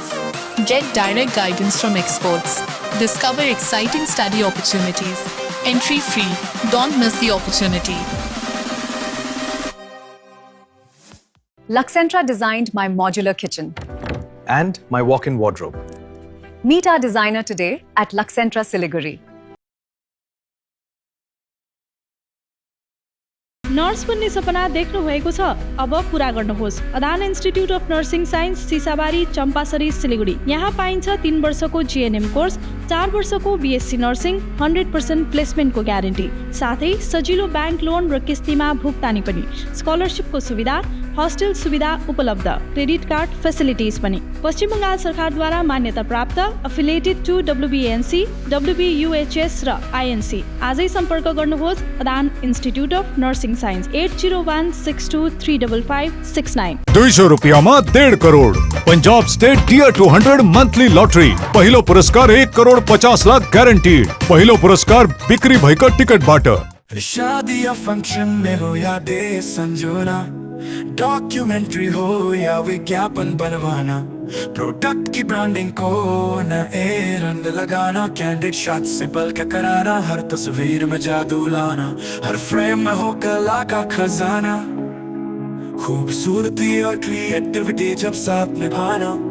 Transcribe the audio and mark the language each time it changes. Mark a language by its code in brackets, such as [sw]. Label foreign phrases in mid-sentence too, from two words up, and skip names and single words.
[en] Get direct guidance from experts. Discover exciting study opportunities. Entry free. Don't miss the opportunity. Luxentra designed my modular kitchen. And my walk-in wardrobe. Meet our designer today at Luxentra Siliguri. [ne] नर्स बन्ने सपना देख्नु भएको छ? अब पूरा गर्नुहोस्। अदान इन्स्टिट्युट अफ नर्सिङ साइन्स, सिसाबारी, चम्पासरी, सिलिगुडी। यहाँ पाइन्छ 3 वर्षको [en] GNM course, [ne] 4 वर्षको [en] BSc nursing, [ne] 100% प्लेसमेन्टको ग्यारेन्टी, साथै सजिलो [en] bank loan [ne] र किस्तीमा भुक्तानी पनि, स्कलरसिपको सुविधा, हस्टेल सुविधा उपलब्ध, [en] credit card facilities [ne] पनि। पश्चिम बङ्गाल सरकारद्वारा मान्यता प्राप्त, [en] affiliated to [ne] WBNC, WBUHS र INC। आजै सम्पर्क गर्नुहोस् अदान इन्स्टिट्युट अफ नर्सिङ साइन्स, 8016235569। 200 रुपयामा 1.5 करोड। पंजाब स्टेट टियर 200 मंथली लॉटरी। पहिलो पुरस्कार 1 करोड 50 लाख ग्यारेन्टीड। पहिलो पुरस्कार बिक्री भएका टिकटबाट। [hi] शादी या फंक्शन में हो या डे संजोना, डॉक्यूमेंट्री हो या विज्ञापन बनवाना, प्रोडक्ट की ब्रांडिंग को नए रंग लगाना, [en] candid shot [hi] से पल के कराना, हर तस्वीर में जादू लाना, हर फ्रेम में हो कला का खजाना, खूबसूरती और क्रिएटिविटी जब साथ निभाना।